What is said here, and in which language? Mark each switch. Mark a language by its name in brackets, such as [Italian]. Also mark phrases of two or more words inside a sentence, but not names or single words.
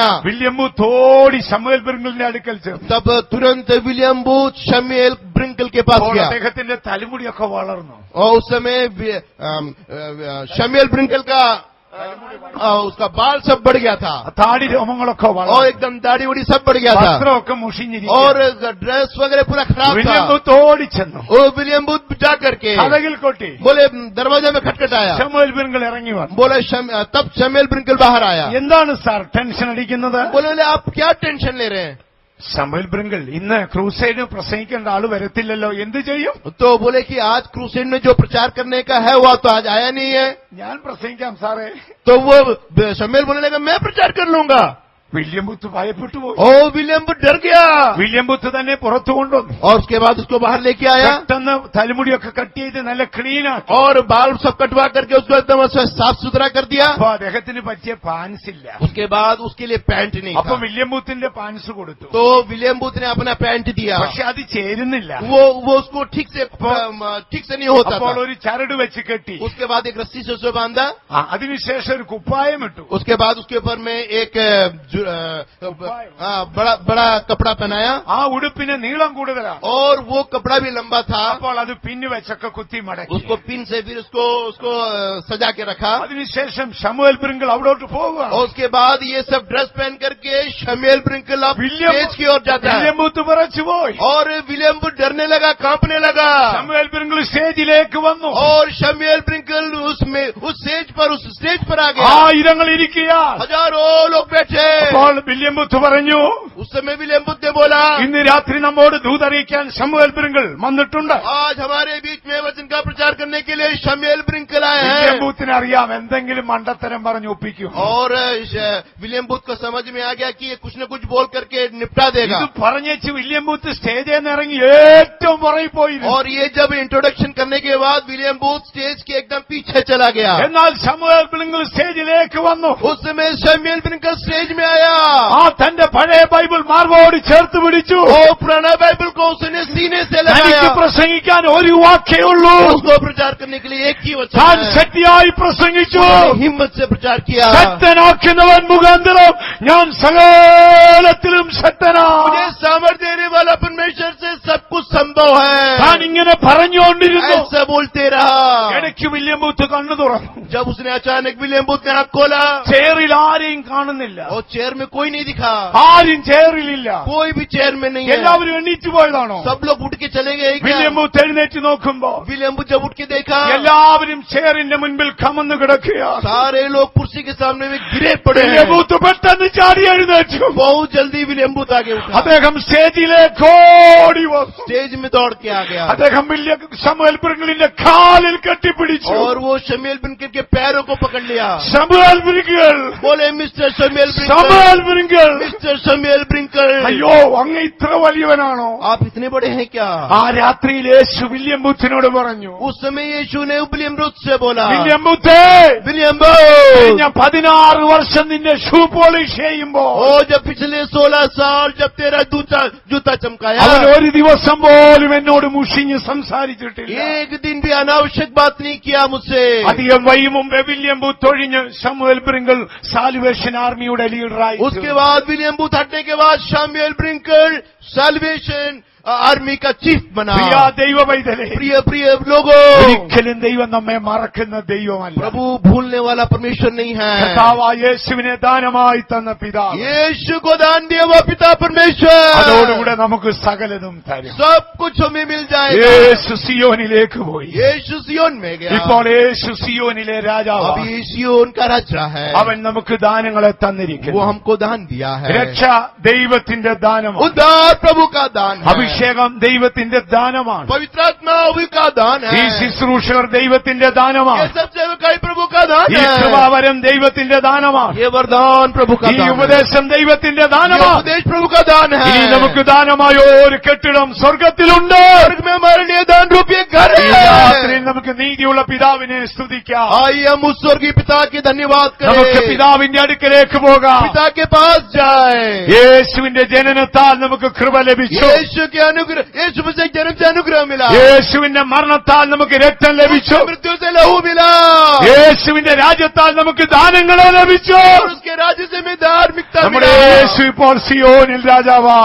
[Malayalam] വില്യം ബൂത്ത് ഓടി ശമൂവേൽ ബ്രിങ്കിളിന്റെ അടുക്കൽ ചെന്നു. [Hindi] तब तुरंत विलियम बूथ शमूएल ब्रिंकल के पास [Malayalam] അപ്പോൾ [Hindi] गया. [Malayalam] അദ്ദേഹത്തിന്റെ തലമുടിയൊക്കെ വളർന്നു. [Hindi] और उस समय शमूएल ब्रिंकल का उसका बाल सब बढ़ गया था. [Malayalam] താടി രോമങ്ങളൊക്കെ [Hindi] और [Malayalam] വളർന്നു. [Hindi] एकदम दाढ़ी उड़ी सब बढ़ गया था. [Malayalam] വസ്ത്രമൊക്കെ മുഷിഞ്ഞിരിക്കുന്നു. [Hindi] और ड्रेस वगैरह पूरा खराब [Malayalam] വില്യം [Hindi] था. [Malayalam] ബൂത്ത് ഓടിച്ചെന്നു. [Hindi] वो विलियम बूथ जा करके [Malayalam] കഥകിൽ കൊട്ടി. [Hindi] बोले दरवाजा में खटखटाया. [Malayalam] ശമൂവേൽ ബ്രിങ്കിൾ ഇറങ്ങി വന്നു. [Hindi] बोले तब शमूएल ब्रिंकल बाहर आया. [Malayalam] എന്താണ് സാർ ടെൻഷൻ അടിക്കുന്നത്? [Hindi] बोले आप क्या टेंशन ले रहे हैं? [Malayalam] ശമൂവേൽ ബ്രിങ്കിൾ ഇന്ന് ക്രൂസൈഡിന് പ്രസംഗിക്കേണ്ട ആള് വരത്തില്ലല്ലോ, എന്ത് ചെയ്യും? [Hindi] तो बोले कि आज क्रूसेड में जो प्रचार करने का है वो तो आज आया नहीं है. [Malayalam] ഞാൻ പ്രസംഗിക്കാം സാറേ. [Hindi] तो वो शमूएल बोलने लगा मैं प्रचार कर लूंगा. [Malayalam] വില്യം ബൂത്ത് ഭയപ്പെട്ടു പോയി. [Hindi] ओ विलियम बूथ डर गया. [Malayalam] വില്യം ബൂത്ത് തന്നെ പുറത്തു കൊണ്ടുവന്നു. [Hindi] और उसके बाद उसको बाहर लेके आया. [Malayalam] പെട്ടെന്ന് തലമുടിയൊക്കെ കട്ട് ചെയ്ത് നല്ല ക്ലീൻ ആക്കി. [Hindi] और बाल सब कटवा करके उसको एकदम साफ सुथरा कर दिया. [Malayalam] അപ്പൊ അദ്ദേഹത്തിന് പറ്റിയ പാൻസ് ഇല്ല. [Hindi] उसके बाद उसके लिए पैंट नहीं [Malayalam] അപ്പൊ [Hindi] था. [Malayalam] വില്യം ബൂത്തിന്റെ പാൻസ് കൊടുത്തു. [Hindi] तो विलियम बूथ ने अपना पैंट दिया. [Malayalam] പക്ഷെ അത് ചേരുന്നില്ല. [Hindi] वो उसको ठीक से नहीं होता [Malayalam] അപ്പോൾ [Hindi] था. [Malayalam] ഒരു ചരട് വെച്ച് കെട്ടി. [Hindi] उसके बाद एक रस्सी से उसे बांधा. [Malayalam] അതിനുശേഷം ഒരു കുപ്പായം ഇട്ടു. [Hindi] उसके बाद उसके ऊपर में एक बड़ा कपड़ा पहनाया. [Malayalam] ആ ഉടുപ്പിന് നീളം കൂടുതലാണ്. [Hindi] और वो कपड़ा भी लंबा था. [Malayalam] അപ്പോൾ അത് പിന്ന് വെച്ചൊക്കെ കുത്തി മടക്കി. [Hindi] उसको पिन से फिर उसको सजा के रखा. [Malayalam] അതിനുശേഷം ശമൂവേൽ ബ്രിങ്കിൾ അവിടോട്ട് പോവുക. [Hindi] और उसके बाद ये सब ड्रेस पहन करके शमूएल ब्रिंकल अब स्टेज की ओर जाता है. [Malayalam] വില്യം ബൂത്ത് വിറച്ചു പോയി. [Hindi] और विलियम बूथ डरने लगा, कांपने लगा. [Malayalam] ശമൂവേൽ ബ്രിങ്കിൾ സ്റ്റേജിലേക്ക് വന്നു. [Hindi] और शमूएल ब्रिंकल उस स्टेज पर आ गया. [Malayalam] ആയിരങ്ങൾ ഇരിക്കുക. [Hindi] हजारों लोग बैठे. [Malayalam] അപ്പോൾ വില്യം ബൂത്ത് പറഞ്ഞു, [Hindi] उस समय विलियम बुद्ध ने बोला, [Malayalam] ഇന്ന് രാത്രി നമ്മോട് ദൂതറിയിക്കാൻ ശമൂവേൽ ബ്രിങ്കിൾ വന്നിട്ടുണ്ട്. [Hindi] आज हमारे बीच में वचन का प्रचार करने के लिए शमूएल ब्रिंकल आए [Malayalam] വില്യം [Hindi] हैं। [Malayalam] ബൂത്തിന് അറിയാം എന്തെങ്കിലും മണ്ടത്തരം പറഞ്ഞു ഒപ്പിക്കും. [Hindi] और विलियम बुद्ध को समझ में आ गया कि ये कुछ न कुछ बोल करके निपटा देगा। [Malayalam] ഇത് പറഞ്ഞേച്ച് വില്യം ബൂത്ത് സ്റ്റേജിൽ നിന്ന് ഇറങ്ങി ഏറ്റവും പുറകിൽ പോയി. [Hindi] और ये जब इंट्रोडक्शन करने के बाद विलियम बुद्ध स्टेज के एकदम पीछे चला गया। [Malayalam] എന്നാൽ ശമൂവേൽ ബ്രിങ്കിൾ സ്റ്റേജിലേക്ക് വന്നു. [Hindi] उस समय शमूएल ब्रिंकल स्टेज में आया। [Malayalam] ആ തന്റെ പഴയ ബൈബിൾ മാർവോട് ചേർത്ത് പിടിച്ചു. [Hindi] वो पुराना बाइबल को उसने सीने से [Malayalam] തനിക്ക് [Hindi] लगाया। [Malayalam] പ്രസംഗിക്കാൻ ഒരു വാക്കേ ഉള്ളൂ. [Hindi] उसको प्रचार करने के लिए एक ही वचन [Malayalam] താൻ [Hindi] है। [Malayalam] ശക്തിയായി പ്രസംഗിച്ചു. [Hindi] उन्होंने हिम्मत से प्रचार किया। [Malayalam] ശക്തനാക്കുന്നവൻ മുഖാന്തരം ഞാൻ സകലത്തിലും ശക്തനാണ്. [Hindi] मुझे सामर्थ्य देने वाला परमेश्वर से सब कुछ संभव [Malayalam] താൻ [Hindi] है। [Malayalam] ഇങ്ങനെ പറഞ്ഞുകൊണ്ടിരുന്നു. [Hindi] ऐसा बोलते रहा। [Malayalam] ഇടയ്ക്ക് വില്യം ബൂത്ത് കണ്ണു തുറന്നു. [Hindi] जब उसने अचानक विलियम बुद्ध ने आंख खोला [Malayalam] ചെയറിൽ ആരെയും കാണുന്നില്ല. [Hindi] और चेयर में कोई नहीं दिखा। [Malayalam] ആരും ചെയറിലില്ല. [Hindi] कोई भी चेयर में नहीं है। [Malayalam] എല്ലാവരും എണീറ്റ് പോയതാണോ? [Hindi] सब लोग उठ के चले गए [Malayalam] വില്യം [Hindi] क्या? [Malayalam] ബൂത്ത് എഴുന്നേറ്റ് നോക്കുമ്പോ [Hindi] विलियम बुद्ध जब उठ के देखा, [Malayalam] എല്ലാവരും ചെയറിന്റെ മുൻപിൽ കമന്നു കിടക്കുകയാണ്. [Hindi] सारे लोग कुर्सी के सामने में गिरे पड़े [Malayalam] വില്യം [Hindi] हैं। [Malayalam] ബൂത്ത് പെട്ടെന്ന് ചാടി എഴുന്നേറ്റു. [Hindi] बहुत जल्दी विलियम बुद्ध आगे उठा, [Malayalam] അദ്ദേഹം സ്റ്റേജിലേക്ക് ഓടി വന്നു. [Hindi] स्टेज में दौड़ के आ गया [Malayalam] അദ്ദേഹം വില്യം ശമൂവേൽ ബ്രിങ്കിളിന്റെ കാലിൽ കെട്ടിപ്പിടിച്ചു. [Hindi] और वो शमूएल ब्रिंकल के पैरों को पकड़ लिया। [Malayalam] ശമൂവേൽ ബ്രിങ്കിൾ, [Hindi] बोले मिस्टर शमूएल ब्रिंकल, [Malayalam] ശമൂവേൽ ബ്രിങ്കിൾ, [Hindi] मिस्टर शमूएल ब्रिंकल, [Malayalam] അയ്യോ അങ്ങ് ഇത്ര വലിയവനാണോ? [Hindi] आप इतने बड़े हैं क्या? [Malayalam] ആ രാത്രിയിൽ യേശു വില്യം ബൂത്തിനോട് പറഞ്ഞു, [Hindi] उस समय यीशु ने विलियम बुद्ध से बोला, [Malayalam] വില്യം ബൂത്തേ, [Hindi] विलियम [Malayalam] കഴിഞ്ഞ [Hindi] बुद्ध, [Malayalam] 16 വർഷം നിന്നെ [English] shoe polish [Malayalam] ചെയ്യുമ്പോ [Hindi] ओ जब पिछले 16 साल जब तेरा जूता चमकाया, [Malayalam] അവൻ ഒരു ദിവസം പോലും എന്നോട് മുഷിഞ്ഞ് സംസാരിച്ചിട്ടില്ല. [Hindi] एक दिन भी अनावश्यक बात नहीं किया मुझसे। [Malayalam] അധികം വൈകി മുമ്പേ വില്യം ബൂത്ത് ഒഴിഞ്ഞ് ശമൂവേൽ ബ്രിങ്കിൾ സാൽവേഷൻ ആർമിയുടെ ലീഡറായി. [Hindi] उसके बाद विलियम बुद्ध हटने के बाद शमूएल ब्रिंकल साल्वेशन आर्मी का चीफ बना। [Malayalam] പ്രിയ ദൈവ പൈതലേ, [Hindi] प्रिय प्रिय लोगों, [Malayalam] ഒരിക്കലും ദൈവം നമ്മെ മറക്കുന്ന ദൈവമല്ല. [Hindi] प्रभु भूलने वाला परमेश्वर नहीं है। [Malayalam] കർത്താവായ യേശുവിനെ ദാനമായി തന്ന പിതാവ് [Hindi] यीशु को दान दिया हुआ पिता परमेश्वर, [Malayalam] അതോടുകൂടെ നമുക്ക് സകലതും തരും. [Hindi] सब कुछ हमें मिल जाएगा। [Malayalam] യേശു സിയോനിലേക്ക് പോയി. [Hindi] यीशु सियोन में गया, [Malayalam] ഇപ്പോൾ യേശു സിയോനിലെ രാജാവ്. [Hindi] अभी सियोन का राजा है। [Malayalam] അവൻ നമുക്ക് ദാനങ്ങളെ [Hindi] वो [Malayalam] തന്നിരിക്കുന്നു. [Hindi] हमको दान दिया है। [Malayalam] രക്ഷ ദൈവത്തിന്റെ ദാനമാണ്. [Hindi] उद्धार प्रभु का दान है। [Malayalam] അഭിഷേകം ദൈവത്തിന്റെ ദാനമാണ്. [Hindi] पवित्र आत्मा प्रभु का दान [Malayalam] ഈ [Hindi] है। [Malayalam] ശുശ്രൂഷകർ ദൈവത്തിന്റെ [Hindi] ये [Malayalam] ദാനമാണ്. [Hindi] सब सेवकाई प्रभु का दान [Malayalam] ഈ [Hindi] है। [Malayalam] കൃപാവരം ദൈവത്തിന്റെ ദാനമാണ്. [Hindi] ये वरदान प्रभु का [Malayalam] ഈ [Hindi] दान है। [Malayalam] ഉപദേശം ദൈവത്തിന്റെ [Hindi] ये [Malayalam] ദാനമാണ്. [Hindi] उपदेश प्रभु का दान है। [Malayalam] ഇനി നമുക്ക് ദാനമായ ഒരു കെട്ടിടം സ്വർഗത്തിലുണ്ട്. [Hindi] स्वर्ग में हमारे लिए दान रूपी घर [Malayalam] ഈ [Hindi] है। [Malayalam] രാത്രിയിൽ നമുക്ക് നീതിയുള്ള പിതാവിനെ സ്തുതിക്കാം. [Hindi] आइए हम उस स्वर्गीय पिता के धन्यवाद [Malayalam] നമുക്ക് [Hindi] करें, [Malayalam] പിതാവിന്റെ അടുക്കലേക്ക് പോകാം. [Hindi] पिता के पास जाए। [Malayalam] യേശുവിന്റെ ജനനത്താൽ നമുക്ക് കൃപ ലഭിച്ചു. [Hindi] यीशु के अनुग्रह, यीशु से जन्म से अनुग्रह मिला। [Malayalam] യേശുവിന്റെ മരണത്താൽ നമുക്ക് രക്തം ലഭിച്ചു. [Hindi] उसकी मृत्यु से लहू मिला। [Malayalam] യേശുവിന്റെ രാജ്യത്താൽ നമുക്ക് ദാനങ്ങളെ ലഭിച്ചു. [Hindi] और उसके राज्य से में धार्मिकता [Malayalam] നമ്മുടെ [Hindi] मिला। [Malayalam] യേശു ഇപ്പോൾ സിയോനിൽ രാജാവാണ്.